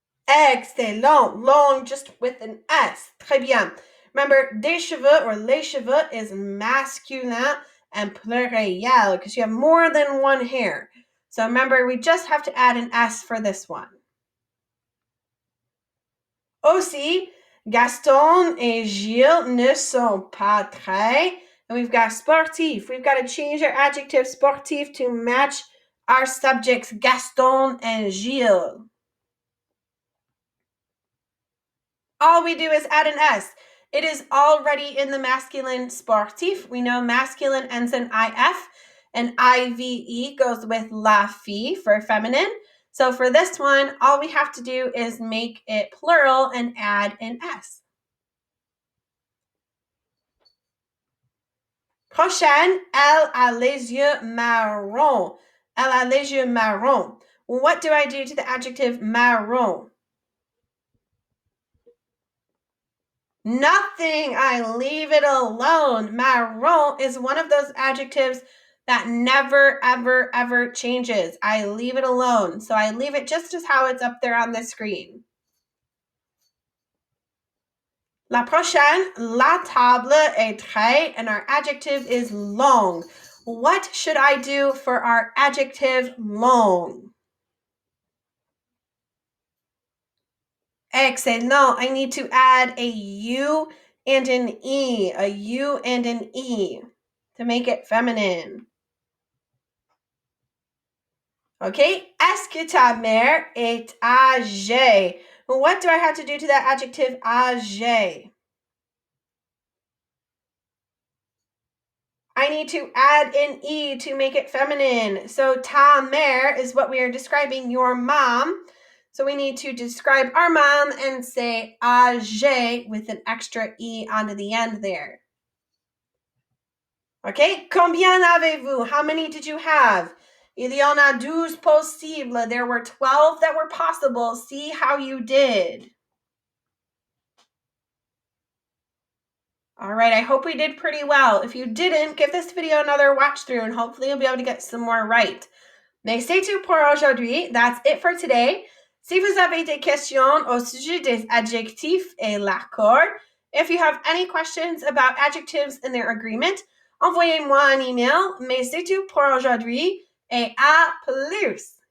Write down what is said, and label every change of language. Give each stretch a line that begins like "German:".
English: Excellent. Long just with an S.
French: Très bien.
English: Remember, des cheveux or les cheveux is masculin and pluriel because you have more than one hair. So remember, we just have to add an S for this one.
French: Aussi, Gaston et Gilles ne sont pas très.
English: And we've got sportif. We've got to change our adjective sportif to match our subjects Gaston and Gilles. All we do is add an S. It is already in the masculine sportif. We know masculine ends in IF and IVE goes with la fille for feminine. So for this one, all we have to do is make it plural and add an S.
French: Prochaine, elle a les yeux marrons. Elle a les yeux marrons.
English: What do I do to the adjective marron? Nothing. I leave it alone. Marron is one of those adjectives that never, ever, ever changes. I leave it alone. So I leave it just as how it's up there on the screen.
French: La prochaine, la table est très,
English: and our adjective is long. What should I do for our adjective long? Excellent. I need to add a U and an E, a U and an E to make it feminine.
French: Okay, est-ce que ta mère est âgée?
English: What do I have to do to that adjective âgée? I need to add an E to make it feminine. So ta mère is what we are describing, your mom. So we need to describe our mom and say âgée with an extra E onto the end there.
French: Okay, combien avez-vous?
English: How many did you have?
French: Il y en a 12 possibles.
English: There were 12 that were possible. See how you did. All right, I hope we did pretty well. If you didn't, give this video another watch through and hopefully you'll be able to get some more right.
French: Mais c'est tout pour aujourd'hui.
English: That's it for today.
French: Si vous avez des questions au sujet des adjectifs et l'accord,
English: if you have any questions about adjectives and their agreement,
French: envoyez-moi un email. Mais c'est tout pour aujourd'hui et à plus!